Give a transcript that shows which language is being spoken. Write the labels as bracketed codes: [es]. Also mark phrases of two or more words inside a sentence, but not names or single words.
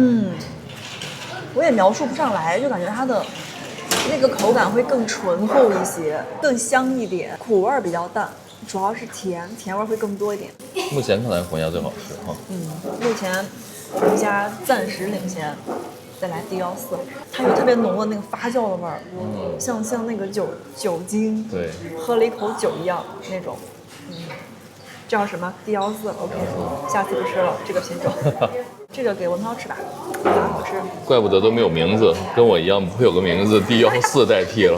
[zh] 我也描述不上來，就感覺它的那個口感會更醇厚一些，更香一點，苦味比較淡，主要是甜味會更多一點。目前看來紅蝦最好吃哈。目前紅蝦暫時領先。再來地腰四，它有特別濃的那個發酵的味兒，像那個酒精，對，喝了一口酒一樣那種。叫什麼地腰四 ？OK， 下次不吃了這個品種。這個給文濤吃吧，蠻好吃。怪不得都沒有名字，跟我一樣不會有個名字，地腰四代替了。